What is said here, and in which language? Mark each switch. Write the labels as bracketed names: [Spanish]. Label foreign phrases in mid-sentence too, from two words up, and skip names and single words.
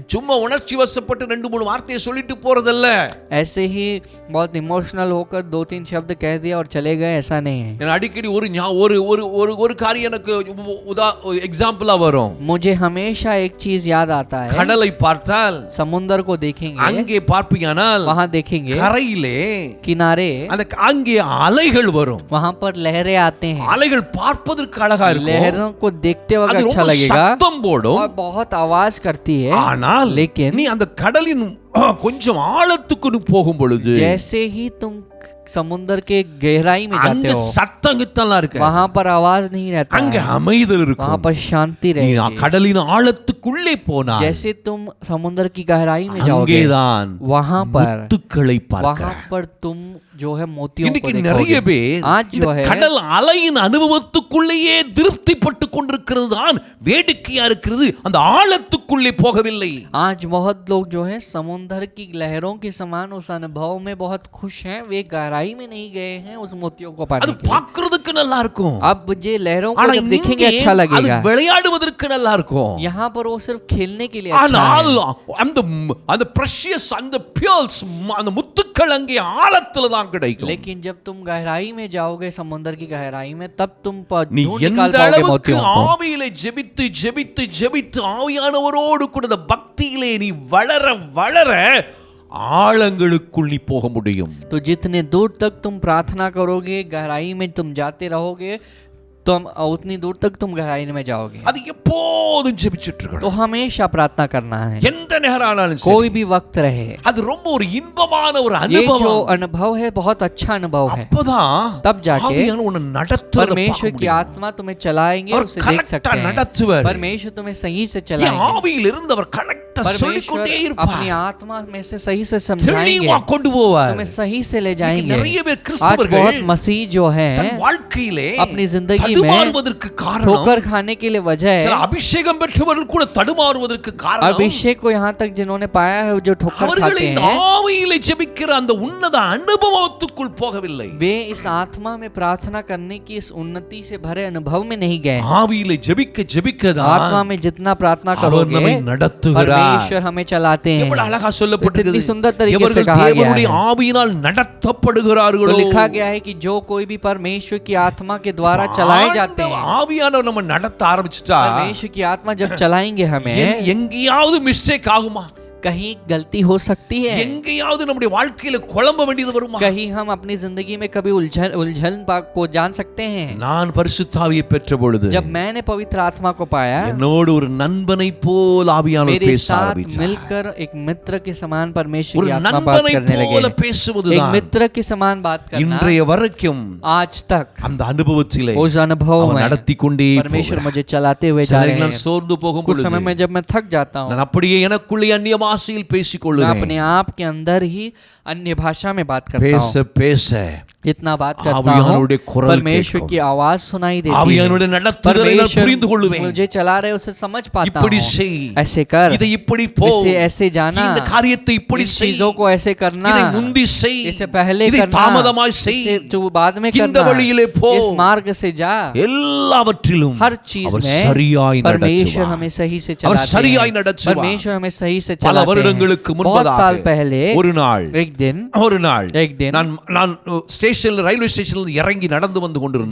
[Tamil] சும்மா உணர்ச்சி வசப்பட்டு 2-3 வார்த்தையை சொல்லிட்டு போறதல்ல. [Hindi] ऐसे ही बहुत इमोशनल होकर 2-3 शब्द कह दिया और चले गए, ऐसा नहीं है। [Tamil] நான் அடிக்கடி ஒரு காரியம் எனக்கு எக்ஸாம்பிளா வரும். [Hindi] मुझे हमेशा एक चीज याद आता है, [Tamil] கடலை பார்த்தால் [Hindi] समुद्र को देखेंगे, [Tamil] அங்கே பார்ப்பீங்கனால் [Hindi] वहां देखेंगे [Tamil] கரையிலே [Hindi] किनारे, [Tamil] அந்த அங்கே அலைகள் வரும். [Hindi] वहां पर लहरें आते हैं। [Tamil] அலைகள் பார்ப்பதற்கு அழகா இருக்கும். [Hindi] लहरों को देखते वक्त [Tamil] அது [Hindi] अच्छा [Tamil] ரொம்ப [Hindi] लगेगा [Tamil] சத்தம் போடும். [Hindi] और बहुत आवाज करती है, [Tamil] ஆனால் [Hindi] लेकिन [Tamil] நீ அந்த கடலின் கொஞ்சம் ஆழத்துக்கு போகும் பொழுது [Hindi] जैसे ही तुम समुद्र के गहराई में जाते [Tamil] அங்க [Hindi] हो [Tamil] சத்தங்கத்தெல்லாம் இருக்கு. [Hindi] वहां पर आवाज नहीं रहता [Tamil] அங்க [Hindi] है, [Tamil] அமைதல் [Hindi] वहां [Tamil] இருக்கும். [Hindi] पर शांति [Tamil] நீ [Hindi] रहेगी। [Tamil] கடலின் ஆழத்துக்குள்ளே போனா [Hindi] जैसे तुम समुद्र की गहराई में जाओगे [Tamil] அங்கேதான் [Hindi] वहां पर [Tamil] முத்துக்களை பார்க்கிற. [Hindi] वहां पर तुम जो है मोतियों को [Tamil] இன்னைக்கு நிறைய [Hindi] देखोगे। [Tamil] பேர் [Hindi] आज [Tamil] இந்த [Hindi] जो है [Tamil] கடல் அலையின் அனுபவத்துக்குள்ளேயே திருப்திப்பட்டு கொண்டிருக்கிறது தான் வேடிக்கையா இருக்கிறது. அந்த ஆழத்துக்குள்ளே போகவில்லை. [Hindi] आज बहुत लोग जो है समुद्र की लहरों के समान उस अनुभव में बहुत खुश हैं, वे गहराई में नहीं गए हैं उस मोतियों को पाने [Tamil] அது [Hindi] के लिए। [Tamil] பார்க்கிறதுக்கு நல்லா இருக்கும். [Hindi] अब ये लहरों को [Tamil] ஆனா [Hindi] जब देखेंगे [Tamil] இங்கே [Hindi] अच्छा [Tamil] அது [Hindi] लगेगा, [Tamil] விளையாடுவதற்கு நல்லா இருக்கும். [Hindi] यहाँ पर वो सिर्फ खेलने के लिए अच्छा [Tamil] ஆனால் [Hindi] है। [Tamil] அந்த பிரஷியஸ் அந்த பியர்ஸ் அந்த முத்துக்கள் அங்கே ஆழத்துல தான் கிடைக்கும். [Hindi] लेकिन जब तुम गहराई में जाओगे समुद्र की गहराई में, तब तुम [Tamil] நீ [Hindi] ढूंढ निकाल [Tamil] எந்த [Hindi] पाओगे [Tamil] அளவுக்கு [Hindi] मोतियों को। [Tamil] ஆவியிலே ஜெபித்து ஜெபித்து ஜெபித்து ஆவியானவரோடு கூட இந்த பக்தியிலே நீ வளர வளர ஆழங்களுக்குள் நீ போக முடியும். [Hindi] तो जितने दूर तक तुम प्रार्थना करोगे, गहराई में तुम जाते रहोगे, तो उतनी दूर तक तुम गहराई में जाओगे। [Tamil] அது எப்போதும் ஜெபிச்சிட்டு [Hindi] तो [Tamil] இருக்கணும். [Hindi] हमेशा प्रार्थना करना है, [Tamil] எந்த நேரம் ஆனாலும் சரி. [Hindi] कोई भी वक्त रहे। [Tamil] அது ரொம்ப ஒரு இன்பமான ஒரு [Hindi] ये जो [Tamil] அனுபவம். [Hindi] अनुभव है बहुत अच्छा अनुभव है। [Tamil] அப்பதான் [Hindi] तब जाके [Tamil] ஆவியானவர் உன்னை நடத்துறத [Hindi] परमेश्वर [Tamil] பார்க்க [Hindi] की [Tamil] முடியும். [Hindi] आत्मा तुम्हें चलाएंगे, और उसे देख [Tamil] करेक्टा [Hindi] सकते हैं। [Tamil] நடத்துவார். [Hindi] परमेश्वर तुम्हें सही से [Tamil] என் [Hindi] चलाएंगे। [Tamil] ஆவியில் இருந்தவர் கரெக்டா சொல்லிக்கொண்டே [Hindi] परमेश्वर [Tamil] இருப்பார். [Hindi] अपनी आत्मा में से सही से समझाएंगे, [Tamil] தெளிவா கொண்டு போவார். [Hindi] तुम्हें सही से ले [Tamil] இன்னைக்கு [Hindi] जाएंगे। [Tamil] நிறைய பேர் [Hindi] आज [Tamil] கிறிஸ்தவர்கள் [Hindi] बहुत मसीह जो है [Tamil] தன் வாழ்க்கையிலே [Hindi] अपनी जिंदगी में [Tamil] தடுமாறுவதற்கு காரணம் [Hindi] ठोकर खाने के लिए वजह [Tamil] சில [Hindi] है, [Tamil] அபிஷேகம் பெற்றவர்கள் கூட தடுமாறுவதற்கு காரணம் [Hindi] अभिषेक को यहाँ तक जिन्होंने पाया है जो ठोकर [Tamil] அவர்கள் [Hindi] खाते [Tamil] இந்த [Hindi] हैं, [Tamil] ஆவியிலே ஜெபிக்கிற அந்த உன்னத அனுபவத்துக்குள் போகவில்லை. [Hindi] वे इस आत्मा में प्रार्थना करने की इस उन्नति से भरे अनुभव में नहीं गए। [Tamil] ஆவியிலே ஜெபிக்க ஜெபிக்கதான் [Hindi] आत्मा में जितना प्रार्थना [Tamil] அவர் [Hindi] करोगे, [Tamil] நம்மை நடத்துகிறார். [Hindi] परमेश्वर हमें चलाते हैं। [Tamil] எவ்வளவு அழகா [Hindi] इतनी [Tamil] சொல்லப்பட்டிருக்கிறது. [Hindi] सुंदर तरीके से [Tamil] இவர்கள் [Hindi] कहा गया [Tamil] தேவனுடைய [Hindi] है। [Tamil] ஆவியினால் நடத்தப்படுகிறார்களோ. [Hindi] तो लिखा गया है कि जो कोई भी परमेश्वर की आत्मा के द्वारा चलाए जाते हैं। [Tamil] ஆவியானவர் நம்ம நடத்த ஆரம்பிச்சிட்டா [Hindi] परमेश्वर की आत्मा जब चलाएंगे हमें, [Tamil] எங்கேயாவது மிஸ்டேக் ஆகுமா? [Hindi] कहीं गलती हो सकती है, [Tamil] எங்கேயாவது நம்முடைய வாழ்க்கையில குழம்ப வேண்டியது வருமா? [Hindi] कहीं हम अपनी जिंदगी में कभी उलझन को जान सकते हैं। [Tamil] நான் பரிசுத்தாவியை பெற்ற பொழுது [Hindi] जब मैंने पवित्र आत्मा को पाया, [Tamil] என்னோடு ஒரு நண்பனை போல் ஆவியானவர் [Hindi] मेरे [Tamil] பேச [Hindi] साथ [Tamil] ஆரம்பித்தார். [Hindi] मिलकर एक मित्र के समान परमेश्वर [Tamil] ஒரு [Hindi] की आत्मा बात [Tamil] நண்பனை [Hindi] करने [Tamil] போல [Hindi] लगे। एक [Tamil] பேசுவதுதான் [Hindi] मित्र के समान बात करना [Tamil] இன்றைய வரைக்கும் [Hindi] आज तक [Tamil] அந்த அனுபவத்திலே [Hindi] उस अनुभव [Tamil] அவர் [Hindi] में [Tamil] நடத்தி கொண்டே [Hindi] परमेश्वर [Tamil] போகிறார். [Hindi] मुझे चलाते हुए [Tamil] சில [Hindi] जा रहे [Tamil] நேரங்களில் நான் [Hindi] हैं। [Tamil] சோர்ந்து போகும் [Hindi] कुछ [Tamil] பொழுது [Hindi] समय में जब मैं थक जाता हूँ, [Tamil] நான் அப்படியே எனக்குள்ளே அந்நிய பாஷையில் பேசிக்கொள்ளுவேன். [Hindi] मैं अपने आप के अंदर ही अन्य भाषा में बात करता [Tamil] பேச [Hindi] हूँ, [Tamil] பேச [Hindi] इतना बात करता हूँ, [Tamil] ஆவியானவருடைய குரல் [Hindi] परमेश्वर [Tamil] கேட்கும். [Hindi] की आवाज सुनाई देती है। [Tamil] ஆவியானவருடைய நடத்துதலை நான் புரிந்து [Hindi] परमेश्वर [Tamil] கொள்ளுவேன். [Hindi] मुझे चला रहे उसे समझ पाता [Tamil] இப்படி [Hindi] हूँ, [Tamil] செய், [Hindi] ऐसे कर, [Tamil] இதை இப்படி போ, [Hindi] इसे ऐसे जाना, [Tamil] இந்த காரியத்தை இப்படி [Hindi] इन [Tamil] செய், [Hindi] चीजों को ऐसे करना, [Tamil] இதை முந்தி செய், [Hindi] इसे पहले [Tamil] இதை [Hindi] करना, [Tamil] தாமதமாய் செய், [Hindi] इसे जो बाद में [Tamil] இந்த [Hindi] करना, [Tamil] வழியிலே போ. [Hindi] इस मार्ग से जा। [Tamil] எல்லாவற்றிலும் [Hindi] हर चीज [Tamil] அவர் [Hindi] में [Tamil] சரியாய் [Hindi] परमेश्वर [Tamil] நடத்துவார். [Hindi] हमें सही से [Tamil] அவர் [Hindi] चलाते [Tamil] சரியாய் [Hindi] हैं। [Tamil] நடத்துவார். [Hindi] परमेश्वर हमें सही से [Tamil] பல [Hindi] चलाते [Tamil] வருடங்களுக்கு [Hindi] हैं। बहुत साल [Tamil] முன்பதாக [Hindi] पहले [Tamil] ஒரு நாள் [Hindi] एक दिन [Tamil] நான் ஸ்டேஷன்ல [English] railway stationla [Tamil] இறங்கி நடந்து வந்து கொண்டிருந்தேன்.